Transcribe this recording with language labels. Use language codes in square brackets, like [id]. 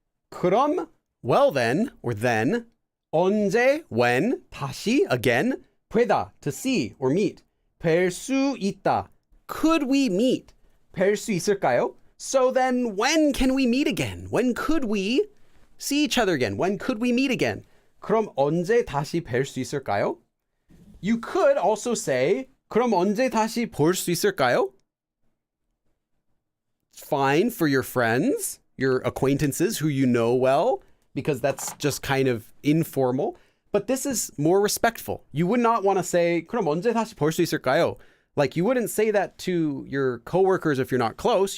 [ko] 그럼, [en] well then, or then, [ko] 언제, [en] when, [ko] 다시, [en] again, [ko] 뵈다, [en] to see or meet, [ko] 뵐 수 있다, [en] could we meet, [ko] 뵐 수 있을까요? [en] So then, when can we meet again? When could we see each other again? When could we meet again? [ko] 그럼 언제 다시 뵐 수 있을까요? [en] You could also say, [ko] 그럼 언제 다시 볼 수 있을까요? [en] It's fine for your friends, your acquaintances who you know well, because that's just kind of informal. But this is more respectful. You would not want to say, [ko] 그럼 언제 다시 볼 수 있을까요? [en] Like, you wouldn't say that to your coworkers if you're not close.